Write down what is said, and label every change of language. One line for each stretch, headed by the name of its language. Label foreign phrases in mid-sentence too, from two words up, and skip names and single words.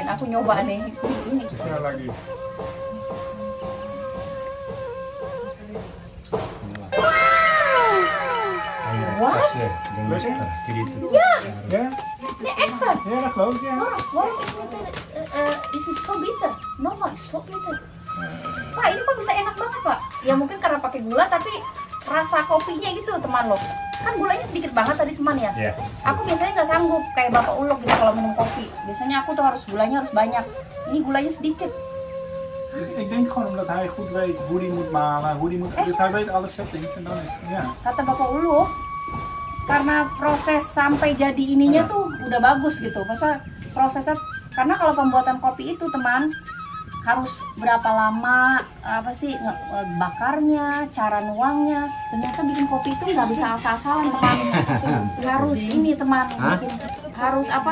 Indonesian: Aku nyoba nih. Ini. Sekali lagi.
English: What?
Dutch: Ja?
Indonesian: Ini extra.
Dutch: Ja, dat geloof ik, ja.
English: Waarom is it so bitter? No, it's so bitter.
Indonesian: Pak, ini kok bisa enak banget Pak? Ya mungkin karena pakai gula, tapi rasa kopinya gitu teman loh. Kan gulanya sedikit banget tadi teman ya. Iya. Aku biasanya nggak sanggup kayak Bapak Uluk gitu kalau minum kopi. Biasanya aku tuh gulanya harus banyak. Ini gulanya sedikit.
Dutch: Ik denk gewoon omdat hij goed weet hoe hij moet malen, hoe hij moet... Dus hij weet alle settings en dan is... Ja.
Indonesian: Kata Bapak Uluk, karena proses sampai jadi ininya tuh udah bagus gitu. Masa prosesnya, karena kalau pembuatan kopi itu teman harus berapa lama apa sih bakarnya, cara nuangnya. Ternyata bikin kopi itu nggak bisa asal-asalan teman. Harus ini teman, bikin, harus apa?